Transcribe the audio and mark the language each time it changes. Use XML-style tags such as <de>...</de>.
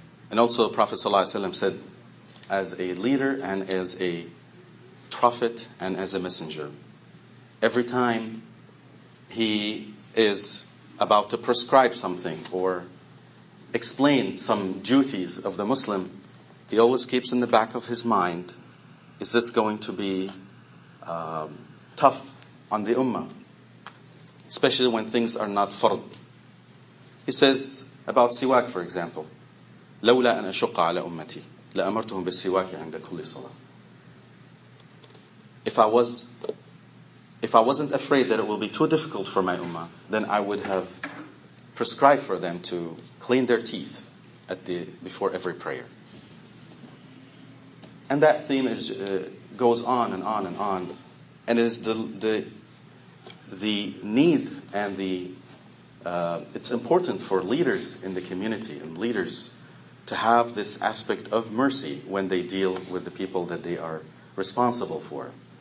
<en>And also the Prophet ﷺ said, as a leader and as a prophet and as a messenger, every time he is about to prescribe something or explain some duties of the Muslim, he always keeps in the back of his mind, is this going to be tough on the ummah? Especially when things are not fard. He says about siwak, for example,</en> <ar>لولا أن أشق على أمتي لأمرتهم بالسواك عند كل صلاة.</ar> <en>If I wasn't afraid that it will be too difficult for my ummah, then I would have prescribed for them to clean their teeth before every prayer. And that theme goes on and on and on, and is the need and it's important for leaders in the community and leaders to have this aspect of mercy when they deal with the people that they are responsible for.</en>